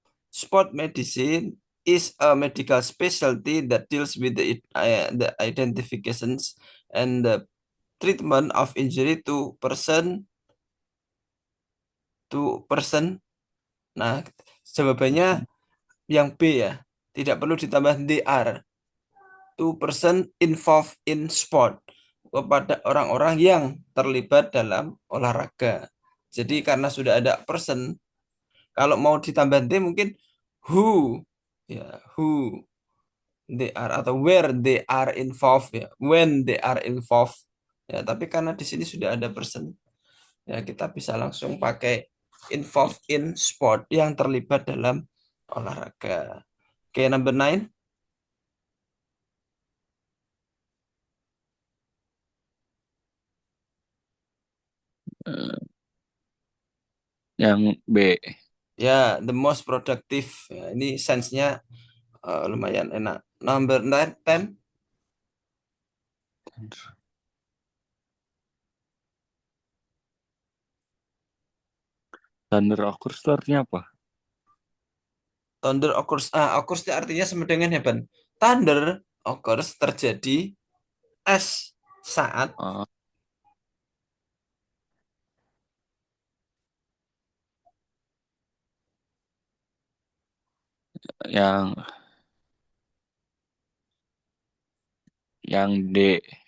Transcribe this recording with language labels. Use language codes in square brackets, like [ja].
[en] sport medicine is a medical specialty that deals with the identifications and the treatment of injury to person. [id] Nah, jawabannya yang B ya. Tidak perlu ditambah they are. [en] To person involved in sport. [id] Kepada orang-orang yang terlibat dalam olahraga. Jadi karena sudah ada person, kalau mau ditambah they mungkin who, ya [en] who they are atau where they are involved [id] ya, when they are involved. Ya, tapi karena di sini sudah ada person, ya kita bisa langsung pakai [en] involved in sport [id] yang terlibat dalam olahraga. [en] Oke, number 9. [id] Eh, yang B. Ya, the most productive. Ya, ini sense-nya lumayan enak. [en] Number 9, 10. Thunder occurs [id] itu artinya apa? [en] Thunder occurs. [id] Occurs itu artinya sama dengan heaven. [en] Thunder occurs [id] terjadi [en] as [id] saat Oh, yang D.